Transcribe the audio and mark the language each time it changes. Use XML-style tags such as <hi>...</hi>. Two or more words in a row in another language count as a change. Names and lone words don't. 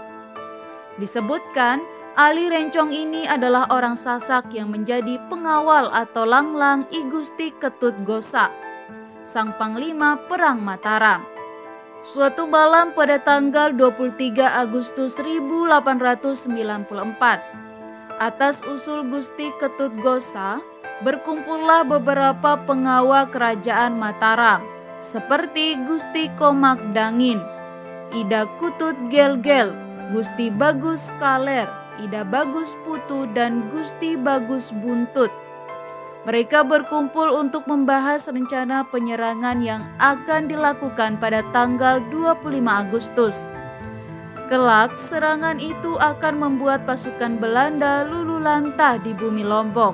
<id>Disebutkan, Ali Rencong ini adalah orang Sasak yang menjadi pengawal atau langlang I Gusti Ketut Gosa, sang panglima Perang Mataram. Suatu malam pada tanggal 23 Agustus 1894, atas usul Gusti Ketut Gosa, berkumpullah beberapa pengawal kerajaan Mataram, seperti Gusti Komak Dangin, Ida Kutut Gel-Gel, Gusti Bagus Kaler, Ida Bagus Putu, dan Gusti Bagus Buntut. Mereka berkumpul untuk membahas rencana penyerangan yang akan dilakukan pada tanggal 25 Agustus. Kelak, serangan itu akan membuat pasukan Belanda luluh lantah di bumi Lombok.</id>